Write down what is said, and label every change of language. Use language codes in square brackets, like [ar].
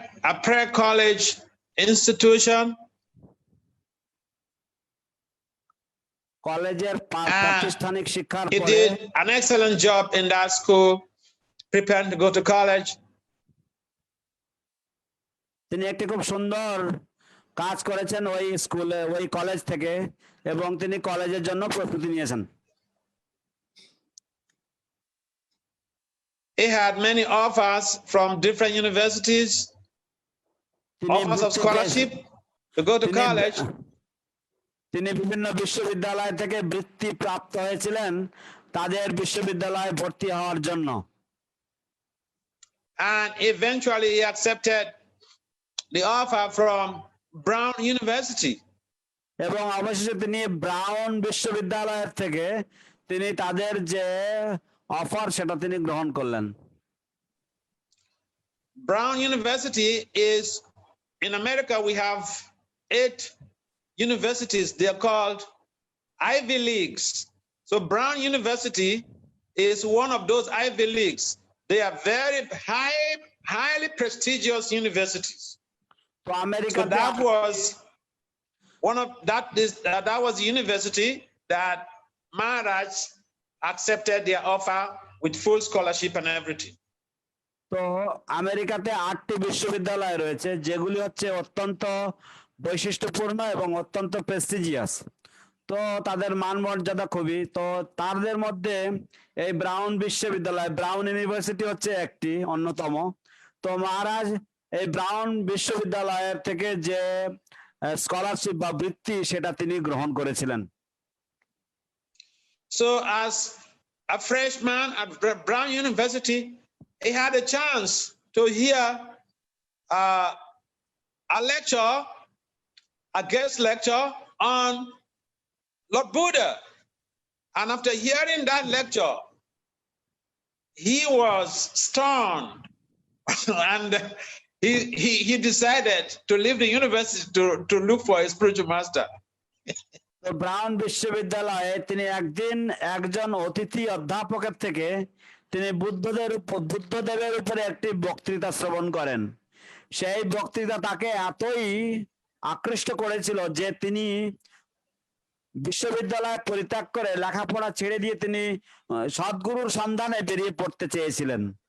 [en] a prayer college institution [bn] কলেজের প্রাতিষ্ঠানিক শিক্ষার [en] he [bn] পরে [en] did an excellent job in that school preparing to go to college. [bn] তিনি একটি খুব সুন্দর কাজ করেছেন ওই স্কুলে, ওই কলেজ থেকে, এবং তিনি কলেজের জন্য প্রস্তুতি নিয়েছেন। [en] He had many offers from different universities, offers of scholarship to go to college. [bn] তিনি বিভিন্ন বিশ্ববিদ্যালয় থেকে বৃত্তি প্রাপ্ত হয়েছিলেন তাদের বিশ্ববিদ্যালয়ে ভর্তি হওয়ার জন্য। [en] And eventually he accepted the offer from Brown University. [bn] এবং অবশেষে তিনি ব্রাউন বিশ্ববিদ্যালয় থেকে তিনি তাদের যে অফার সেটা তিনি গ্রহণ করলেন। [en] Brown University is, in America we have 8 universities. They are called Ivy Leagues. So Brown University is one of those Ivy Leagues. They are very highly prestigious universities. So America, so that was that was the university that Maharaj accepted their offer with full scholarship and everything. [bn] তো আমেরিকাতে 8টি বিশ্ববিদ্যালয় রয়েছে যেগুলি হচ্ছে অত্যন্ত বৈশিষ্ট্যপূর্ণ এবং অত্যন্ত প্রেস্টিজিয়াস। তো তাদের মান মর্যাদা খুবই, তো তাদের মধ্যে এই ব্রাউন বিশ্ববিদ্যালয়, ব্রাউন ইউনিভার্সিটি হচ্ছে একটি অন্যতম। তো মহারাজ এই ব্রাউন বিশ্ববিদ্যালয়ের থেকে যে স্কলারশিপ বা বৃত্তি সেটা তিনি গ্রহণ করেছিলেন। [en] So as a freshman at Brown University, he had a chance to hear a lecture a guest lecture on Lord Buddha. And after hearing that lecture, he was stunned and he decided to leave the university to look for a spiritual master. [bn] তো brown বিশ্ববিদ্যালয়ে তিনি একদিন একজন অতিথি অধ্যাপকের থেকে তিনি বুদ্ধদেবের উপরে একটি বক্তৃতা শ্রবণ করেন। সেই বক্তৃতা তাকে এতই আকৃষ্ট করেছিল যে তিনি বিশ্ববিদ্যালয় পরিত্যাগ করে লেখাপড়া ছেড়ে দিয়ে তিনি সদ্গুরুর সন্ধানে বেরিয়ে পড়তে চেয়েছিলেন।